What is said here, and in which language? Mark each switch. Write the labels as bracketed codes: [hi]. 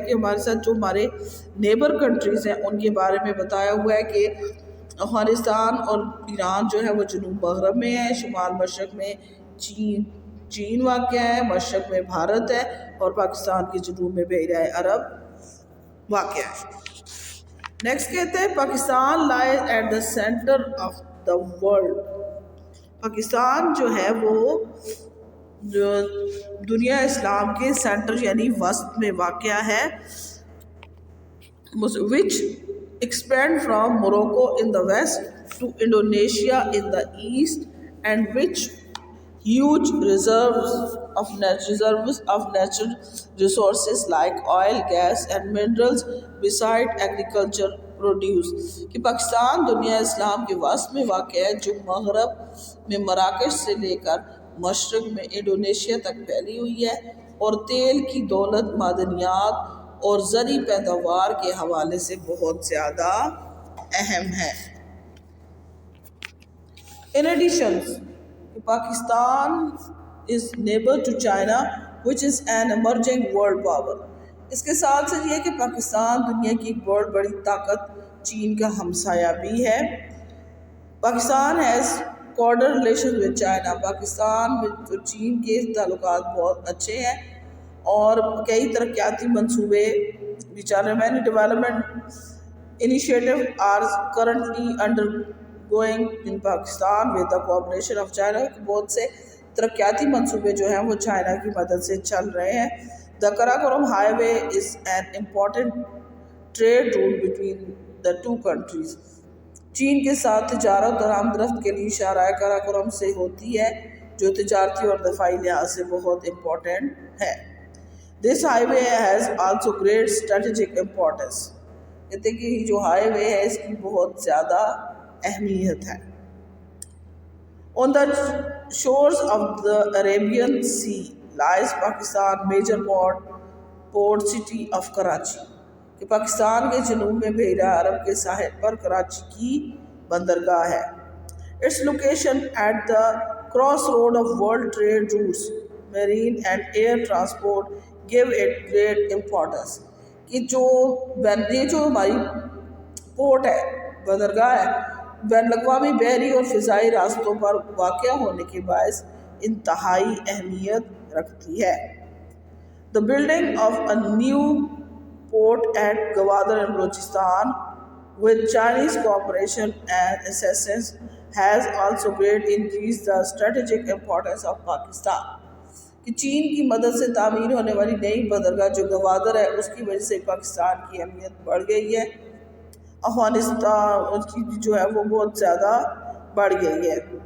[ur] کہ ہمارے ساتھ جو ہمارے نیبر کنٹریز ہیں ان کے بارے میں بتایا ہوا ہے کہ افغانستان اور ایران جو ہے وہ جنوب مغرب میں ہے، شمال مشرق میں چین واقع ہے، مشرق میں بھارت ہے اور پاکستان کے جنوب میں بحیرہ عرب واقع ہے. نیکسٹ کہتے ہیں [en] Pakistan lies at the centre of the world. [ur] Pakistan جو ہے وہ جو دنیا اسلام کے سینٹر یعنی وسط میں واقع ہے. [en] which expand from Morocco in the west to Indonesia in the east and which huge reserves of natural resources like oil, gas and minerals beside agriculture produce. [ur] کہ پاکستان دنیا اسلام کے وسط میں واقع ہے جو مغرب میں مراکش سے لے کر مشرق میں انڈونیشیا تک پھیلی ہوئی ہے اور تیل کی دولت، معدنیات اور زرعی پیداوار کے حوالے سے بہت زیادہ اہم ہے. [en] In addition, Pakistan is neighbor to China, which is an emerging world power. [ur] اس کے ساتھ ساتھ یہ کہ پاکستان دنیا کی ایک بہت بڑی طاقت چین کا ہمسایہ بھی ہے. [en] Pakistan has cordial relations with China. [ur] Pakistan میں چین کے تعلقات بہت اچھے ہیں اور کئی ترقیاتی منصوبے بھی چل رہے ہیں. [en] Many development initiatives are currently undergoing in Pakistan with the cooperation of China. [ur] بہت سے ترقیاتی منصوبے جو ہیں وہ چائنا کی مدد سے چل رہے ہیں. [en] The Karakoram Highway is an important trade route between the two countries. [ur] چین کے ساتھ تجارت اور آمد رفت کے لیے شاہراہ کراکورم سے ہوتی ہے جو تجارتی اور دفاعی لحاظ سے بہت امپورٹنٹ ہے. [en] This highway has also great strategic importance. [ur] کہتے ہیں کہ جو ہائی وے ہے اس کی بہت زیادہ اہمیت ہے. [en] On the shores of the Arabian Sea lies Pakistan major port city of Karachi. [ur] کہ پاکستان کے جنوب میں بحیرہ عرب کے ساحل پر کراچی کی بندرگاہ ہے. [en] Its location at the crossroad of world trade routes, marine and air transport give it great importance. [ur] کہ یہ جو ہماری پورٹ ہے، بندرگاہ ہے، بین الاقوامی بحری اور فضائی راستوں پر واقع ہونے کے باعث انتہائی اہمیت رکھتی ہے. [en] The building of a new port at Gwadar in Balochistan with Chinese cooperation and assistance has also greatly increased the strategic importance of Pakistan. [ur] کہ چین کی مدد سے تعمیر ہونے والی نئی بندرگاہ جو گوادر ہے، اس کی وجہ سے پاکستان کی اہمیت بڑھ گئی ہے. افغانستان کی جو ہے وہ بہت زیادہ بڑھ گئی ہے.